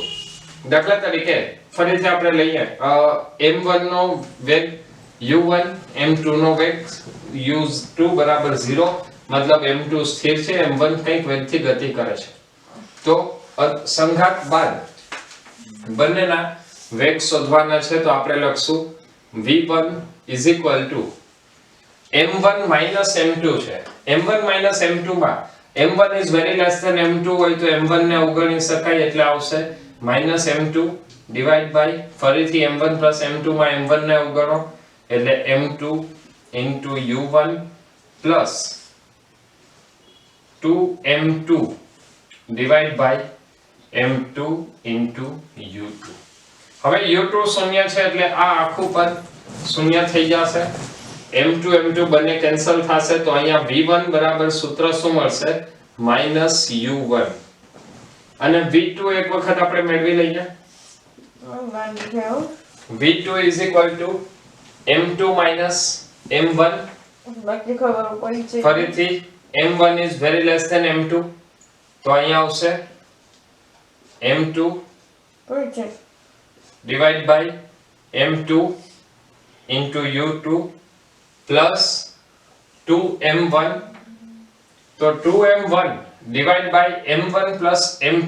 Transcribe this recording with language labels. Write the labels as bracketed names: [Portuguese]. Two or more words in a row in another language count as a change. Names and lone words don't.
[Gujarati] દાખલા તરીકે ફરીથી આપણે લઈએ m1 નો વેગ u1, m2 નો વેગ u2 બરાબર 0, મતલબ m2 સ્થિર છે, m1 કંઈક વેગથી ગતિ કરે છે. તો સંઘાત બાદ બંનેના વેગ શોધવાના છે. તો આપણે લખશું v1 = m1 - m2 છે. m1 - m2 માં [English] m1 is very less than m2 [Gujarati] હોય તો m1 ને અવગણી શકાય એટલે આવશે -m2 / ફરીથી m1 + m2 માં m1 ને અવગણો એટલે m2 * u1 + 2m2 / m2 * u2. હવે u2 શૂન્ય છે એટલે આ આખું પદ શૂન્ય થઈ જશે. m2 m2 બંને કેન્સલ થશે તો અહીંયા v1 બરાબર સૂત્ર શું મળશે -u1 અને v2 એક વખત આપણે મેળવી લઈએ. v2 = m2 - m1. ફરીથી [English] m1 is very less than m2 [Gujarati] તો અહીંયા આવશે m2 / m2 * u2 plus 2m1. તો 2m1 / m1 plus m2.